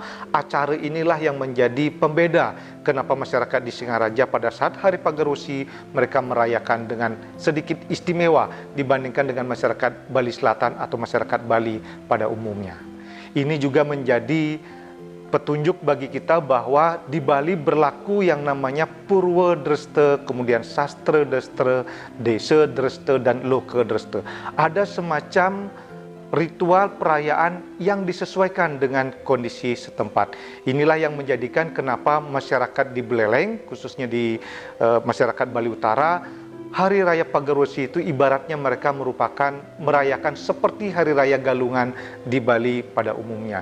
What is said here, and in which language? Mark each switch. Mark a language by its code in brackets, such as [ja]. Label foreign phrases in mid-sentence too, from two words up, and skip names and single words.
[id] Acara inilah yang menjadi pembeda kenapa masyarakat di Singaraja pada saat Hari Pagarosi mereka merayakan dengan sedikit istimewa dibandingkan dengan masyarakat Bali Selatan atau masyarakat Bali pada umumnya. Ini juga menjadi petunjuk bagi kita bahwa di Bali berlaku yang namanya Purwa Dresta, kemudian Sastra Dresta, Desa Dresta, dan Loka Dresta. Ada semacam ritual perayaan yang disesuaikan dengan kondisi setempat. Inilah yang menjadikan kenapa masyarakat di Buleleng, khususnya di masyarakat Bali Utara, Hari Raya Pagarosi itu ibaratnya mereka merupakan merayakan seperti Hari Raya Galungan di Bali pada umumnya.